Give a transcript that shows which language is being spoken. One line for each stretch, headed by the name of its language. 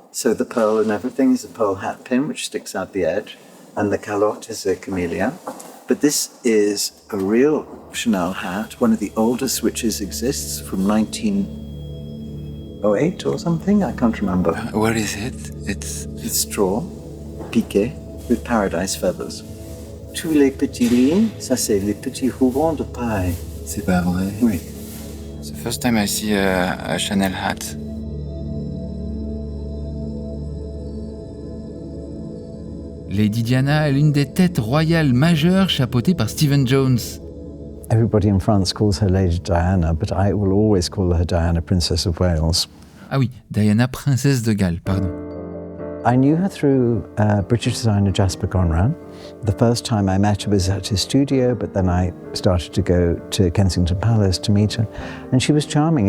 English: So the pearl and everything is a pearl hat pin which sticks out the edge, and the calotte is a camellia. But this is a real Chanel hat, one of the oldest which exists from 1908 or something, I can't remember. What is it? It's straw, piqué, with paradise feathers.
French: Tous les petits lignes, ça c'est les petits rubans de paille. C'est pas vrai? Oui.
English: It's the first time I see a Chanel hat.
French: Lady Diana est l'une des têtes royales majeures chapeautées par Stephen Jones.
English: Everybody in France calls her Lady Diana, but I will always call her Diana, Princess of Wales.
French: Ah oui, Diana, princesse de Galles, pardon.
English: I knew her through British designer Jasper Conran. The first time I met her was at his studio, but then I started to go to Kensington Palace to meet her. And she was charming.